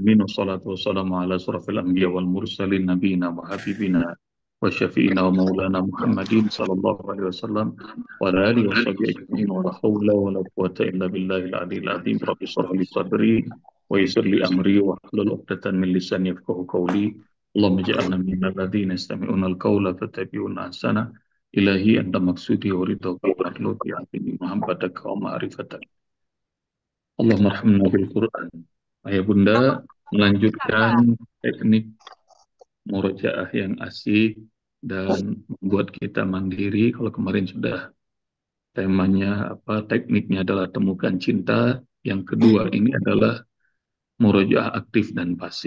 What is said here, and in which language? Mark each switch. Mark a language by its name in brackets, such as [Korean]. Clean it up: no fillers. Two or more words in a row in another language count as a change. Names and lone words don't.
[Arabic] العالمين والصلاة والسلام على أشرف الأنبياء والمرسلين نبينا وحبيبنا وشفيعنا ومولانا محمد صلى الله عليه وسلم وعلى آله وصحبه أجمعين ولا حول ولا قوة إلا بالله العلي العظيم. رب اشرح لي صدري ويسر لي أمري واحلل عقدة من لساني يفقهوا قولي. اللهم اجعلنا من الذين يستمعون القول فيتبعون أحسنه. إلهي أنت مقصودي ورضا ومطلوبي آتني محمدك ومعرفتك. اللهم ارحمنا بالقرآن. [Indonesian] Ayah Bunda melanjutkan teknik murojaah yang asik dan membuat kita mandiri. Kalau kemarin sudah temanya apa, tekniknya adalah temukan cinta. Yang kedua ini adalah murojaah aktif dan pasif.